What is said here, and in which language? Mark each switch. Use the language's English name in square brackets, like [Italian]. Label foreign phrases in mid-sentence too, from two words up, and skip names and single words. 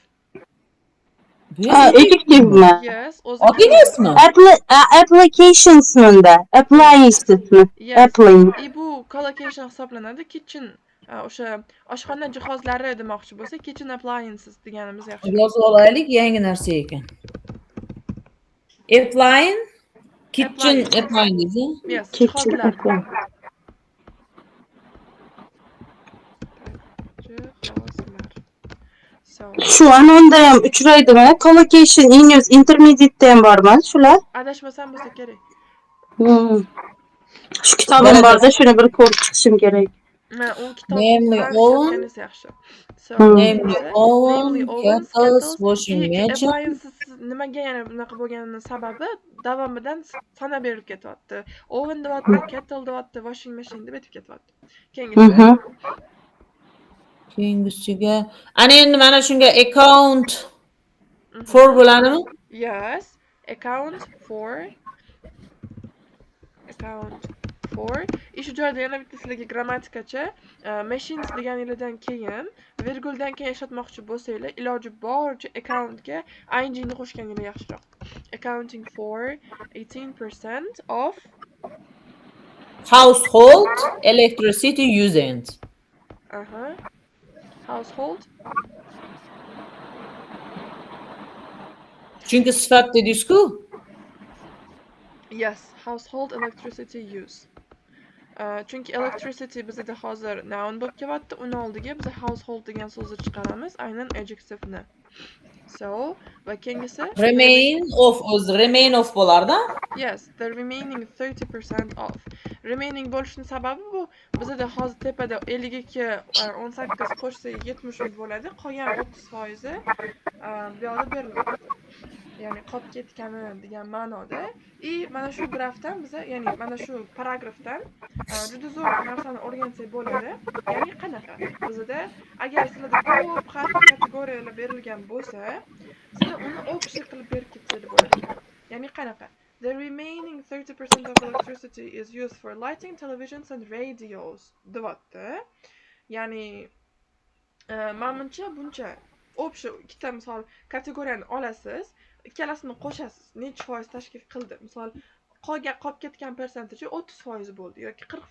[Uzbek] adjectivemi? Yes, Odingiz-mi? Applicationsmi unda? Appliancesmi? Yes. Applying. Bu collocation hisoblanadi. Kitchen o'sha oshxona jihozlari demoqchi bo'lsa, [English] kitchen appliances [Uzbek] deganimiz yaxshi. Yozib olaylik, yangi narsa ekan. [English] Applying, kitchen applying. [Uzbek] Yes, Kitchen jihozlar. applying. Jihozlar. So, Shu anonda ham uchraydimi? Collocation in use intermediate ham bormi shular? adashmasam bo'lsa kerak. Shu kitobim borda, shuni bir ko'rib chiqishim kerak. U kitob [English] Namely oven, [Uzbek] yaxshi. So, [English] namely oven, ovens, kettles, washing machine. [Uzbek] appliances nimaga yana bunaqa bo'lganini sababi davomidan sanab berib ketyapti. Oven deyapti, kettle deyapti, washing machine deb aytib ketyapti. Keyingisiga ana endi mana shunga [English] account for [Uzbek] bo'ladimi? [English] Yes, account for. [Uzbek] Shu joyda yana bitta sizlarga grammatikacha machines deganinglardan keyin virguldan keyin ishlatmoqchi bo'lsanglar, iloji boricha accountga ing ni qo'shganingiz yaxshiroq. [English] Accounting for 18% of Household electricity usage. Household. [Uzbek] Chunki sifat dedingiz-ku. [English] Yes, household electricity use. [Uzbek] Chunki electricity bizda hozir noun bo'lib kelyapti, uni oldiga biz household degan so'zni chiqaramiz, aynan adjective-ni. So, va keyingisi [English] Remain of [Uzbek] bo'lardi. [English] Yes, the remaining 30% of. [Uzbek] Remaining bo'lishning sababi bu bizda hozir tepada 52 18 qo'shsa 70 bo'ladi, qolgan 30% bu yoqda beriladi. Ya'ni qolib ketgani degan ma'noda. Mana shu grafdan biza, ya'ni mana shu paragrafdan juda zo'r narsani o'rgansak bo'ladi. Ya'ni qanaqa? Bizda agar sizlarda ko'p har xil kategoriyalar berilgan bo'lsa, sizlar uni общий qilib berib ketsangiz bo'ladi. Ya'ni qanaqa? [English] The remaining 30% of electricity is used for lighting televisions and radios. [Uzbek] Deyapti. Ya'ni menimcha buncha общий ikkita misol kategoriyani olasiz. ikkalasini qo'shasiz. Necha foiz tashkil qildi? Misol qolib ketgan percentage 30% bo'ldi yoki 40